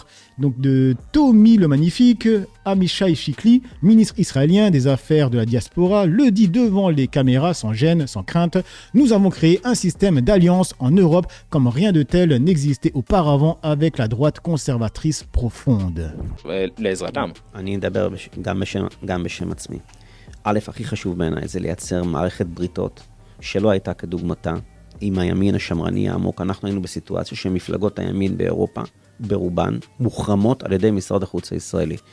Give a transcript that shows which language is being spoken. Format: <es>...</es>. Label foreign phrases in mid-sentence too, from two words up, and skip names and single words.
<fr>Donc de Tommy le Magnifique, Amichai Chikli, ministre israélien des Affaires de la Diaspora, le dit devant les caméras sans gêne, sans crainte. « Nous avons créé un système d'alliance en Europe comme rien de tel n'existait auparavant avec la droite conservatrice profonde. »</fr> <he>לעזרתם. אני אדבר גם בשם עצמי. א', הכי חשוב בעיניי זה לייצר מערכת בריתות שלא הייתה כדוגמתה עם הימין השמרני העמוק. אנחנו היינו בסיטואציה שמפלגות הימין באירופה, ברובן, מוחרמות על ידי משרד החוץ הישראלי.</he>